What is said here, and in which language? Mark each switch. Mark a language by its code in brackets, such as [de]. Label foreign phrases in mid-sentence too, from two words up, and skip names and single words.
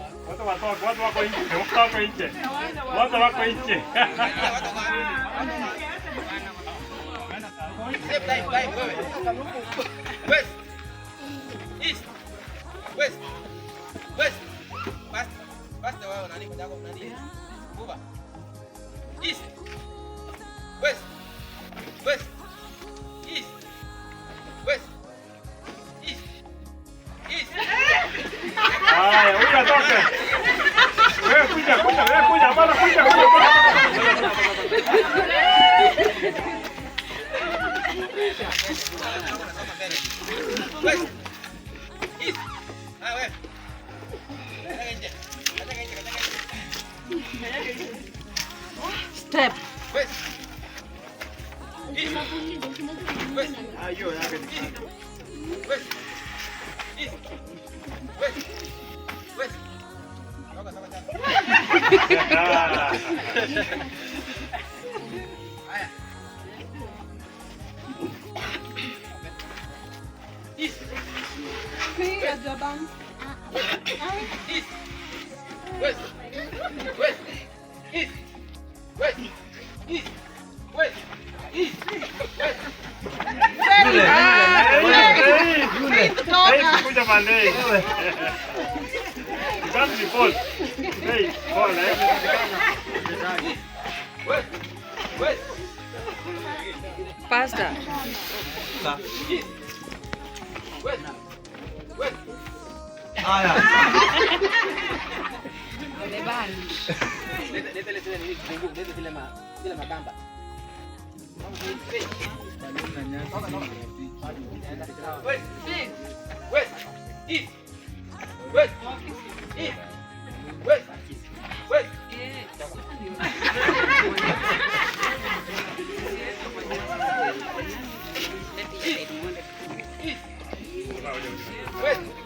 [sw] Watu wako nje. Watu wako nje. [en] Step live wewe. West. East. West. West. [sw] Basta wao nani kwa nani? Kuba. [en] East. West. West. East. West. East. East. [sw] Haya, huyu atoke. Wewe kuja, bana kuja. [en] West. East. Ah, wewe. Step. West. East. West. Ayo, West. East. West. West. [sw] Toka. Haya. [en] East. [sw] Piga Jaban. [en] East. West. West. East. West. East. West. East. West. [sw] Hey, kuja bandei. [en] Can't be false. Hey, fall, West. West. Pastor. East. West. West. [sw] Lete zile magamba. [en] West. West. East. West. East. West. West. West.